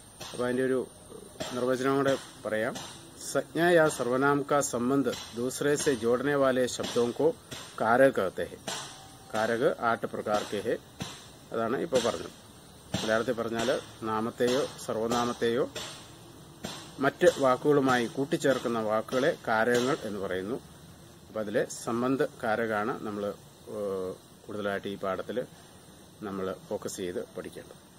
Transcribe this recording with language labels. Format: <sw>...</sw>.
<ml>അപ്പോൾ അതിൻ്റെ ഒരു നിർവചനം കൂടെ പറയാം.</ml> <hi>संज्ञा या सर्वनाम का संबंध दूसरे से जोड़ने वाले शब्दों को कारक कहते हैं. कारक 8 प्रकार के हैं.</hi> <ml>അതാണ് ഇപ്പോൾ പറഞ്ഞത്. മലയാളത്തിൽ പറഞ്ഞാൽ നാമത്തെയോ സർവനാമത്തെയോ മറ്റ് വാക്കുകളുമായി കൂട്ടിച്ചേർക്കുന്ന വാക്കുകളെ കാരകങ്ങൾ എന്ന് പറയുന്നു. അപ്പോൾ അതിലെ സംബന്ധ കാരകാണ് നമ്മൾ കൂടുതലായിട്ട് ഈ പാഠത്തിൽ നമ്മൾ ഫോക്കസ് ചെയ്ത് പഠിക്കേണ്ടത്.</ml>